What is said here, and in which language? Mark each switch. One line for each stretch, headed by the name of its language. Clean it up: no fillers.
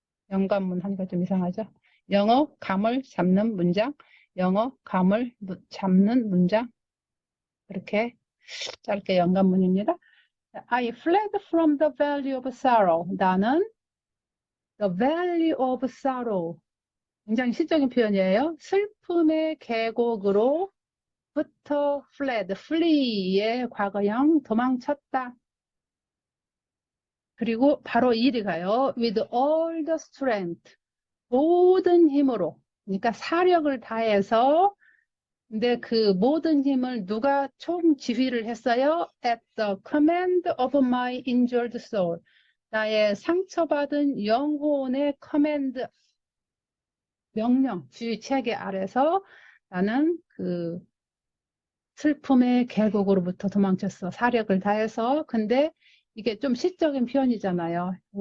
Korean: 영감문 하니까 좀 이상하죠? 영어 감을 잡는 문장, 영어 감을 잡는 문장 이렇게 짧게 영감문입니다.
English: I fled from the valley of sorrow.
Korean: 나는
English: the valley of sorrow.
Korean: 굉장히 시적인 표현이에요. 슬픔의 계곡으로 부터 fled, flee의 과거형 도망쳤다. 그리고 바로 이 일이 가요.
English: With all the strength.
Korean: 모든 힘으로. 그러니까 사력을 다해서 근데 그 모든 힘을 누가 총 지휘를 했어요?
English: At the command of my injured soul.
Korean: 나의 상처받은 영혼의 커맨드, 명령, 지휘 체계 아래서 나는 그 슬픔의 계곡으로부터 도망쳤어. 사력을 다해서. 근데 이게 좀 시적인 표현이잖아요.